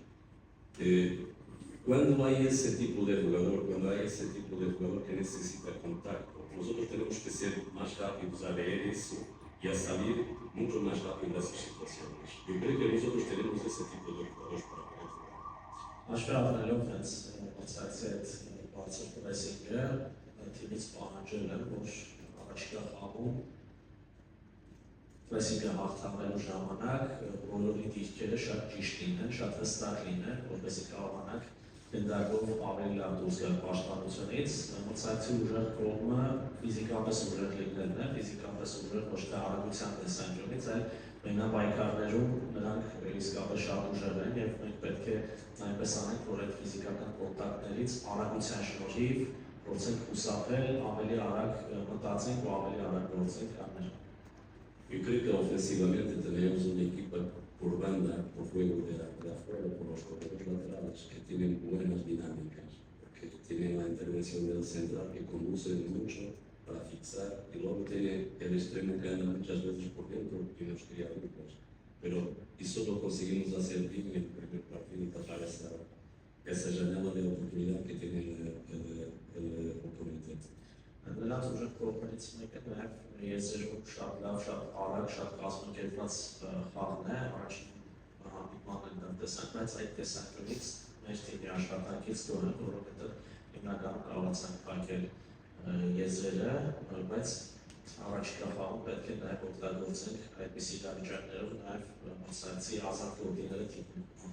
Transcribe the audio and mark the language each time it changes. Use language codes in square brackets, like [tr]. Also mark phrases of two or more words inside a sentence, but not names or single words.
[es] Cuando hay ese tipo de jugador, que necesita contacto, nosotros tenemos que ser más rápidos a ver eso y a salir mucho más rápido de esas situaciones. Yo creo que nosotros tenemos ese tipo de jugadores para poder jugar. [hy] Ashfaqnելով հենց մրցակցի այդ բարձր պրեսինգը թիմից պահանջել են, որ առաջիկա խաղում պրեսինգը հաղթահարելու ժամանակ բոլորի դիրքերը շատ ճիշտ լինեն, շատ հստակ լինեն, որպեսզի կարողանանք գնդակով ավելի լավ դուրս գալ պաշտպանությունից, մրցակցի ուժեղ կողմը ֆիզիկապես ուժեղ լինելն է, ֆիզիկապես ուժեղ ոչ թե արագության տեսանկյունից, այլ մենապայքարներում նրանք իսկապես շատ ուժեղ են եւ մենք պետք է այնպես անենք, որ այդ ֆիզիկական կոնտակտներից արագության շնորհիվ փորձենք խուսափել, ավելի արագ մտածենք ու ավելի արագ գործենք կաներ։ [es] Yo creo que ofensivamente tenemos una equipa por banda, por juego de afuera, por los corredores laterales, que tienen buenas dinámicas, que tienen la intervención del central que conduce mucho para fixar y luego tiene el extremo que anda muchas veces por dentro y nos crea grupos. pero y solo conseguimos hacer bien el primer partido y tapar esa janela de oportunidad que tiene el oponente. [hy] Նրանց ուժեղ կողմերից մեկը նաև եզերում շատ լավ, շատ արագ, շատ կազմակերպված խաղն է, առաջին հանդիպմանն են տեսանք, բայց այդ տեսանկյունից մեր թիմի աշխատանքից գոհ եմ, որովհետև հիմնականում կարողացանք փակել եզրերը, բայց առաջիկա խաղում պետք է նաև օգտագործենք այդպիսի իրավիճակներով նաև մասնակցի ազատ գոտիները թիմում։